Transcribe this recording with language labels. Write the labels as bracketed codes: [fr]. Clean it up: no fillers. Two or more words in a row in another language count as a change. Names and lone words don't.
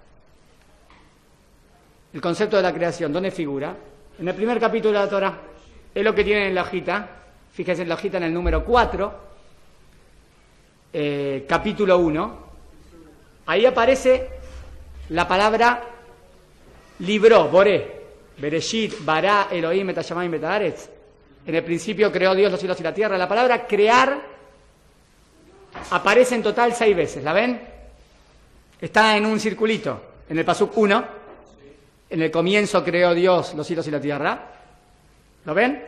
[es] El concepto de la creación, ¿dónde figura? En el primer capítulo de la Torah, es lo que tienen en la hojita. Fíjense en la hojita en el número 4, capítulo 1. Ahí aparece la palabra libró, Boré. [he] בראשית, ברא, אלהים, את השמים, את הארץ. [es] En el principio creó Dios los cielos y la tierra. La palabra crear aparece en total 6 veces. ¿La ven? Está en un circulito. En el pasuk 1. En el comienzo creó Dios los cielos y la tierra. ¿Lo ven?